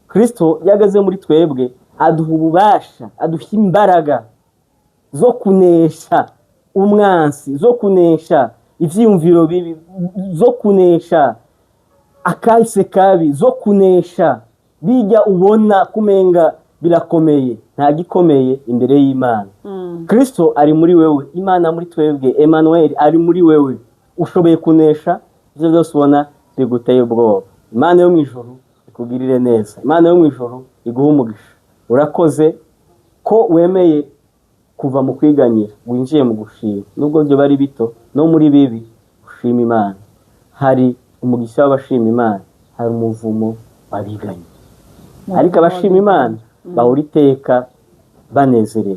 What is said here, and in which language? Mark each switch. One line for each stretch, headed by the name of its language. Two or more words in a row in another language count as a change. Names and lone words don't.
Rundi: Kristo yagaze muri twebwe aduha ububasha, aduha imbaraga zo kunesha umwansi, zo kunesha ivyiyumviro bibi, zo kunesha akahise kabi, zo kunesha bijya ubona kumenga birakomeye. Nta gikomeye imbere y'Imana. Kristo ari muri wewe, Imana muri twebwe, Emmanuel ari muri wewe. Ushoboye kunesha ivyo byose ubona biguteye ubwoba. Imana yo mwijuru ikugirire neza, Imana yo mwijuru iguha umugisha. Urakoze ko wemeye kuva mu kwiganyira winjiye mu gushima, nubwo byo bari bito no muri bibi ushima Imana. Hari umugisha w'abashima Imana, hari umuvumo wabiganye, ariko abashima Imana bahora iteka banezerewe.